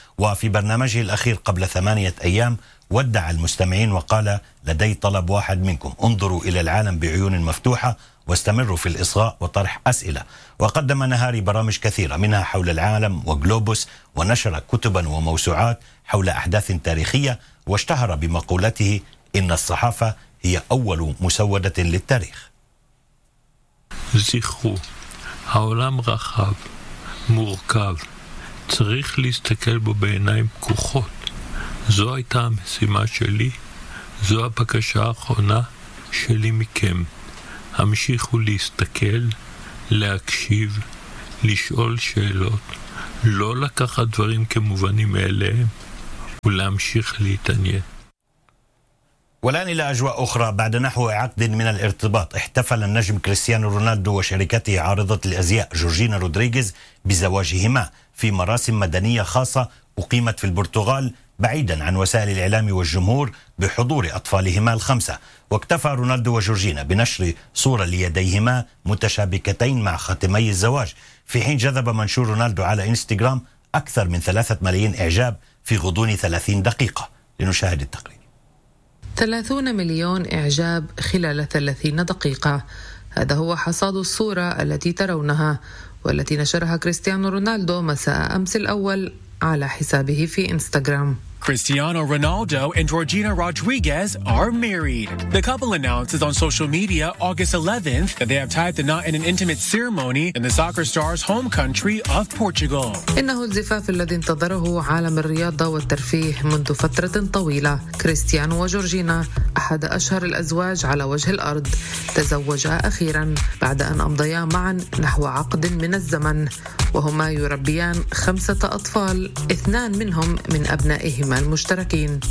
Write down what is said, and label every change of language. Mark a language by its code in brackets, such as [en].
[ar] وفي برنامجه الأخير قبل 8 أيام ودع المستمعين وقال: لدي طلب واحد منكم، انظروا إلى العالم بعيون مفتوحة واستمروا في الإصغاء وطرح أسئلة. وقدم نهاري برامج كثيرة منها حول العالم وجلوبوس، ونشر كتبا وموسوعات حول أحداث تاريخية، واشتهر بمقولته: إن الصحافة هي أول مسودة للتاريخ. [he] זכרו, העולם רחב, מורכב, צריך להסתכל בו בעיניים פקוחות. זו הייתה המשימה שלי, זו הבקשה האחרונה שלי מכם. המשיכו להסתכל, להקשיב, לשאול שאלות, לא לקחת דברים כמובנים אליהם, ולהמשיך להתעניין. [ar] والآن إلى أجواء أخرى. بعد نحو عقد من الارتباط، احتفل النجم كريستيانو رونالدو وشركته عارضة الأزياء جورجينا رودريغيز بزواجهما في مراسم مدنية خاصة أقيمت في البرتغال بعيدا عن وسائل الإعلام والجمهور بحضور أطفالهما 5. واكتفى رونالدو وجورجينا بنشر صورة ليديهما متشابكتين مع خاتمي الزواج، في حين جذب منشور رونالدو على إنستغرام أكثر من 3 ملايين إعجاب في غضون 30 دقيقة. لنشاهد التقرير. 30 مليون إعجاب خلال 30 دقيقة، هذا هو حصاد الصورة التي ترونها والتي نشرها كريستيانو رونالدو مساء أمس الأول على حسابه في إنستغرام. [en] Cristiano Ronaldo and Georgina Rodriguez are married. The couple announces on social media August 11th that they have tied the knot in an intimate ceremony in the soccer star's home country of Portugal. [ar] إنه الزفاف الذي انتظره عالم الرياضة والترفيه منذ فترة طويلة. كريستيانو وجورجينا أحد أشهر الأزواج على وجه الأرض. تزوجا أخيرا بعد أن أمضيا معا نحو عقد من الزمن. وهما يربيان 5 أطفال، 2 منهم من أبنائه المشتركين.